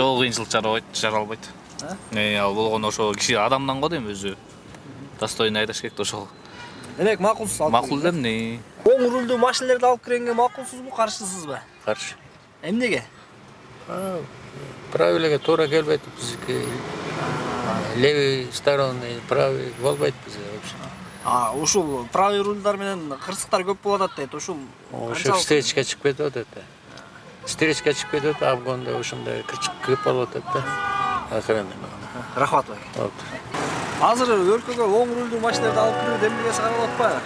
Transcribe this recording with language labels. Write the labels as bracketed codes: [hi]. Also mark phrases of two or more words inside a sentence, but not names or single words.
[ky] Жок, кыйынчылык чыгара албайт. Ал болгону ошо киши адамдан го дейм, өзү достойно айдаш керек да ошол. Демек макулсуз алып. Макул да эмне? Оң рулдуу машиналерди алып киргенге макулсузбу, каршысызбы? Каршы. Эмнеге? Правилага туура келбейт бизге. [ru] Левый стороны, правый [ky] болбойт бизге [ru] вообще. [ky] Ушул правый рульдар менен кырсыктар көп болуп атат дейт. Ушул Ошо встречка чыгып кетип атат да. Встречка чыгып кетип атат, обгонда ошондой кырчык көп болуп атат да. Охрана. Рахмат. Азыр өлкөгө оң рулдуу машиналерди алып кирүү демилгеси каралып атпайбы?